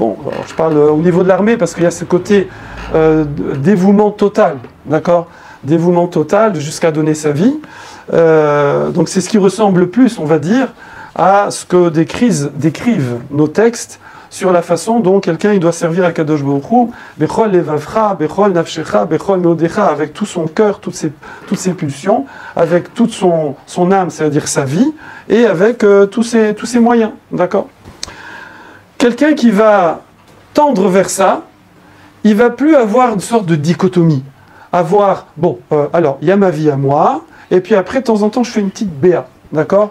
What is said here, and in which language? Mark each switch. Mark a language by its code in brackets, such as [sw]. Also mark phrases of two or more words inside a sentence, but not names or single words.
[fr] Bon, alors je parle au niveau de l'armée parce qu'il y a ce côté dévouement total, d'accord? Dévouement total jusqu'à donner sa vie. Donc c'est ce qui ressemble le plus, on va dire, à ce que décrivent nos textes sur la façon dont quelqu'un il doit servir à [he] קדוש ברוך הוא בכל לבבך בכל נפשך בכל מאדך, [fr] avec tout son cœur, toutes ses pulsions, avec toute son âme, c'est-à-dire sa vie, et avec tous ses moyens, d'accord? Quelqu'un qui va tendre vers ça, il va plus avoir une sorte de dichotomie. Alors, il y a ma vie à moi, et puis après, de temps en temps, je fais une petite BA, d'accord?